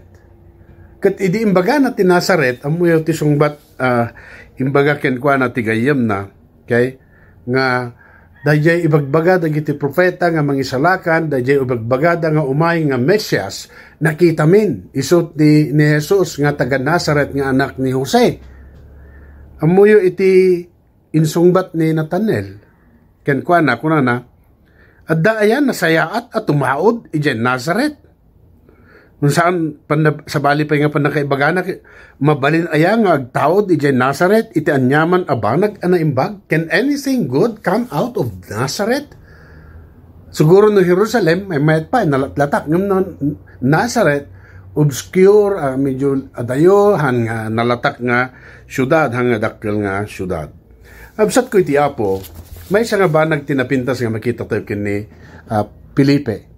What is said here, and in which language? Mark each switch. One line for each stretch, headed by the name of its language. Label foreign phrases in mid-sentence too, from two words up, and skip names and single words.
Iloko: Ket idi imbaga na ti Nazaret amuyo ti sungbat imbaga ken kwa na ti gayem na kay nga dayjay ibagbaga dagiti propeta nga mangisalakan, dayjay ibagbaga nga umay nga Mesyas nakita min isut ni Jesus nga taga Nazaret nga anak ni Jose. Amuyo iti insungbat ni Nathanael ken kuana kunana adda ayan nasayaat at tumaod ijay Nazaret. Kung saan sa bali pa nga panakaibagana mabalin aya nga agtaod ijay Nazaret iti anyaman abanag ana imbag.
English: Can anything good come out of Nazareth?
Iloko: Siguro no Jerusalem may mayat pa nalatlatak ngam no Nazareth obscure medyo adayo han nga nalatak nga syudad hanga dakkel nga syudad. Absat ko iti Apo may siya nga banag tinapintas nga makita tayo kini Felipe.